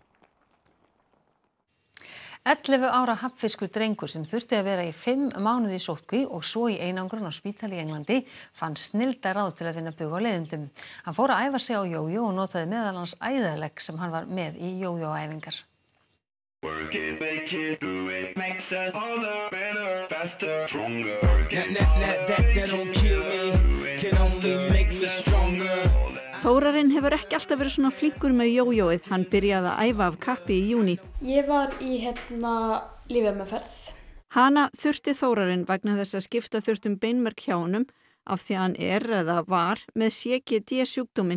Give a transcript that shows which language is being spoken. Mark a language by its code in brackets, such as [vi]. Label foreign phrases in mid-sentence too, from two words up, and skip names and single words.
[is] 11 ára hafnfirskur drengur sem þurfti að vera í 5 mánuði í sóttkví og svo í einangrun á spítali í Englandi fann snilldarráð til að vinna bug á leiðindum. Hann fór að æfa sig á jójó og notaði meðal annars æðarlegg sem hann var með í jójóæfingar. [en] Work it, make it, do it, makes us harder, better, faster, stronger. That don't kill me, can only make me stronger. [is] Þórarinn hefur ekki alltaf verið svona flinkur með jójóið. Hann byrjaði að æfa af kappi í júní. Ég var í lyfjameðferð. Hana þurfti Þórarinn vegna þess að skipta þurftum beinmerg hjá honum af því að hann eða var með CGD sjúkdóminn.